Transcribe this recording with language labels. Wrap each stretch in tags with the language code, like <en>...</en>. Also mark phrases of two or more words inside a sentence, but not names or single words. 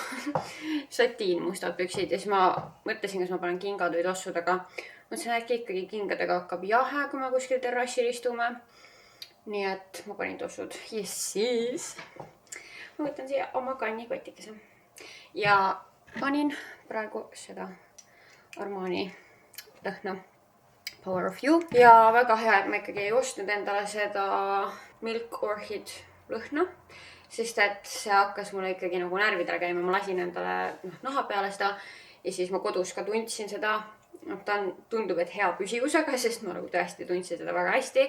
<et>Satiin mustad püksid ja siis ma mõtlesin, kas ma panen kingad või tossud, aga mõtlesin, äkki ikkagi kingadega hakkab jahe, kui me kuskil terrassil istume. Nii et ma panin tossud ja siis ma võtan siia oma kannikotikese. Ja panin praegu seda Armani lõhna. Power of You. Ja väga hea, et ma ikkagi ei ostnud endale seda Milk Orchid lõhna, sest et see hakkas mulle ikkagi nagu närvidele käima. Ma lasin endale naha peale seda ja siis ma kodus ka tundsin seda. Ta tundub, et hea püsivusega, sest ma nagu tõesti tundsin seda väga hästi.</et>